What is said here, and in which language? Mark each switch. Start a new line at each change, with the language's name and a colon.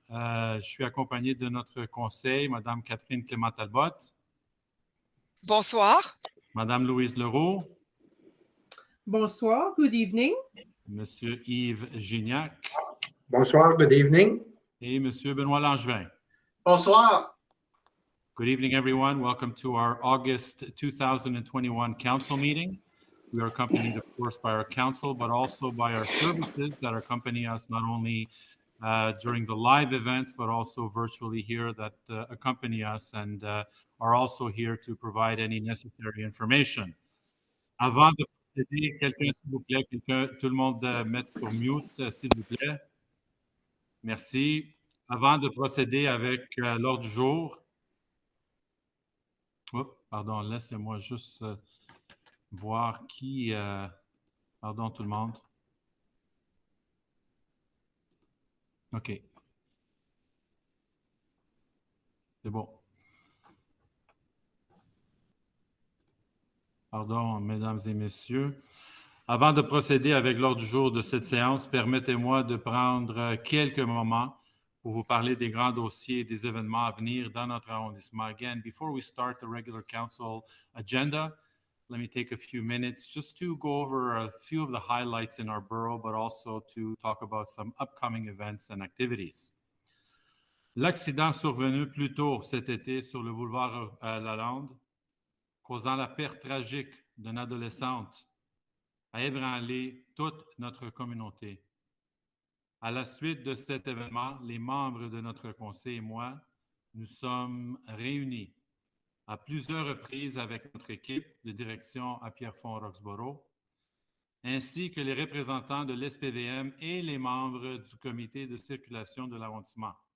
French: Je suis accompagné de notre conseil, Madame Catherine Clément-Talbot, Bonsoir. Madame Louise Leroux,
English: Bonsoir, good evening.
French: Monsieur Yves Gignac
English: Bonsoir, good evening.
French: et Monsieur Benoît Langevin. Bonsoir.
English: Good evening, everyone. Welcome to our August 2021 council meeting. We are accompanied, of course, by our council, but also by our services that accompany us not only during the live events, but also virtually here that accompany us and are also here to provide any necessary information.
French: Avant de procéder, quelqu'un, s'il vous plaît, tout le monde mette sur mute, s'il vous plaît. Merci. Avant de procéder avec l'ordre du jour, pardon, laissez-moi juste voir qui... pardon tout le monde. OK. C'est bon. Pardon, mesdames et messieurs. Avant de procéder avec l'ordre du jour de cette séance, permettez-moi de prendre quelques moments pour vous parler des grands dossiers et des événements à venir dans notre arrondissement.
English: Again, before we start the regular council agenda, let me take a few minutes just to go over a few of the highlights in our borough, but also to talk about some upcoming events and activities.
French: L'accident survenu plus tôt cet été sur le boulevard Lalande, causant la perte tragique d'une adolescente, a ébranlé toute notre communauté. À la suite de cet événement, les membres de notre conseil et moi, nous sommes réunis à plusieurs reprises avec notre équipe de direction à Pierrefonds-Roxboro, ainsi que les représentants de l'SPVM et les membres du comité de circulation de l'arrondissement.